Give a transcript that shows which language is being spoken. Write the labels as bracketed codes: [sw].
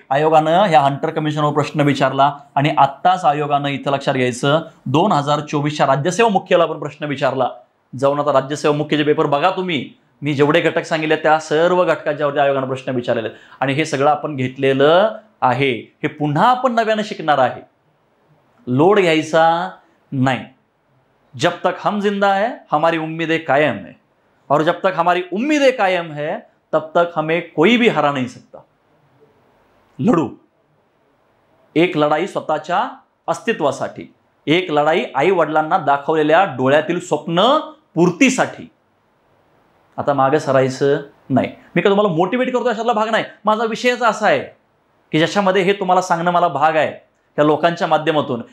[mr] आयोगानं ह्या हंटर कमिशनवर प्रश्न विचारला आणि आत्ताच आयोगानं इथं लक्षात घ्यायचं 2024च्या राज्यसेवा मुख्याला पण प्रश्न विचारला. जाऊन आता राज्यसेवा मुख्यचे पेपर बघा तुम्ही. मी जेवढे घटक सांगितले त्या सर्व घटकांच्यावरती आयोगानं प्रश्न विचारलेले आणि हे सगळं आपण घेतलेलं आहे. हे पुन्हा आपण नव्यानं शिकणार आहे. लोड घ्यायचा नाही. [hi] जब तक हम जिंदा है हमारी उम्मीदें कायम है और जब तक हमारी उम्मीदें कायम है तब तक हमें कोई भी हरा नहीं सकता. [mr] लढू. एक लढाई स्वतःच्या अस्तित्वासाठी, एक लढाई आई वडिलांना दाखवलेल्या डोळ्यातील स्वप्न पूर्तीसाठी. आता मागे सरायचं नाही. मी का तुम्हाला मोटिवेट करतो अशातला भाग नाही. माझा विषयच असा आहे की ज्याच्यामध्ये हे तुम्हाला सांगणं मला भाग आहे त्या लोकांच्या माध्यमातून.